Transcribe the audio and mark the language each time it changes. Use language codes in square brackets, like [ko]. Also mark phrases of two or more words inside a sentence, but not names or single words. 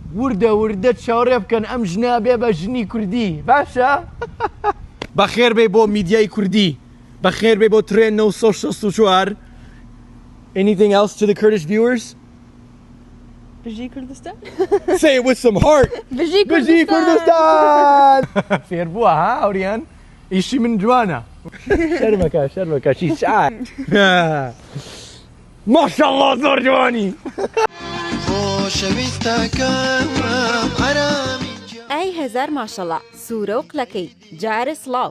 [ckb] وردە چاوەڕێ بکەن ئەم ژنە بێ بە ژنی کوردی باشە؟ بەخێر بێ بۆ میدیای کوردی بەخێر بێ بۆ ترێن 964. [en] Anything else to the Kurdish viewers? [ckb] بژی کوردستان. [en] Say it with some heart. [ckb] بژی کوردستان. فێر بووە ها ئەوریان ئیشی من جوانە. شەرمەکە چی شای. ماشەڵڵا زۆر جوانی. ئەی هەزار ماشەڵڵا سوورە و قلەکەی جارە سڵاو.